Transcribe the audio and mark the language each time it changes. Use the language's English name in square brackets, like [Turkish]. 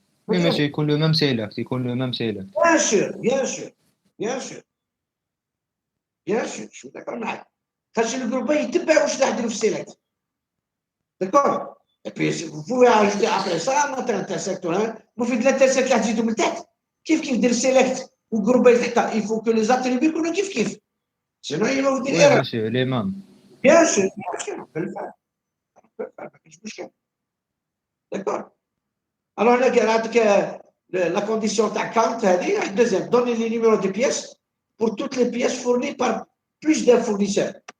[French] Oui, monsieur, [Arabic] يكون [French] le même select, يكون le même select. bien sûr bien sûr bien sûr bien sûr [Arabic] شو [French] d'accord [Arabic] معاك خاطر الجروب باي يتبع واش راح ديروا في السيلكت [French] d'accord. Et puis, vous pouvez ajouter après ça notre intersecteur. Vous faites l'intersect là, [Arabic] تزيدوا من تحت. كيف دير select والجروب اللي تحتها. [French] Il faut que les attributs [Arabic] يكونوا كيف. [French] Sinon, il va vous dire Oui, erreur. monsieur, les mêmes. Bien sûr, on peut le faire. On peut le faire, [Arabic] ما كاينش مشكل. [French] D'accord. Alors, là, [Arabic] عندك [French] la condition [Arabic] تاع [French] count هذه. Deuxième, donner les numéros de pièces pour toutes les pièces fournies par plus d'un fournisseur.